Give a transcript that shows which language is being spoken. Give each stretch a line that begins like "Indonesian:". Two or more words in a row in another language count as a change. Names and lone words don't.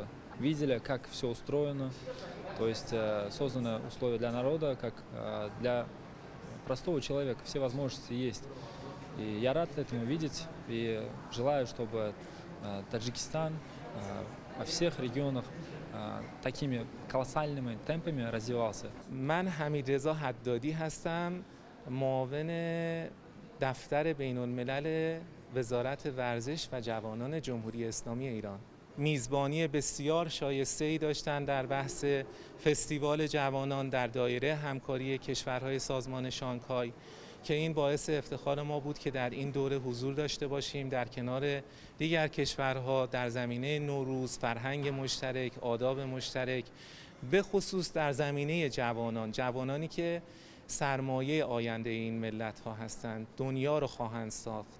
Russian: Видели, как все устроено, то есть созданы условия для народа, как для простого человека, все возможности есть. И я рад этому видеть и желаю, чтобы Таджикистан во всех регионах такими колоссальными темпами развивался.
Persian: من حمیدرضا حدادی هستم، معاون دفتر بین الملل وزارت ورزش و جوانان جمهوری اسلامی ایران. میزبانی بسیار شایسته‌ای داشتند در بحث فستیوال جوانان در دایره همکاری کشورهای سازمان شانگهای که این باعث افتخار ما بود که در این دوره حضور داشته باشیم در کنار دیگر کشورها در زمینه نوروز، فرهنگ مشترک، آداب مشترک، به خصوص در زمینه جوانانی که سرمایه آینده این ملت ها هستند، دنیا رو خواهند ساخت.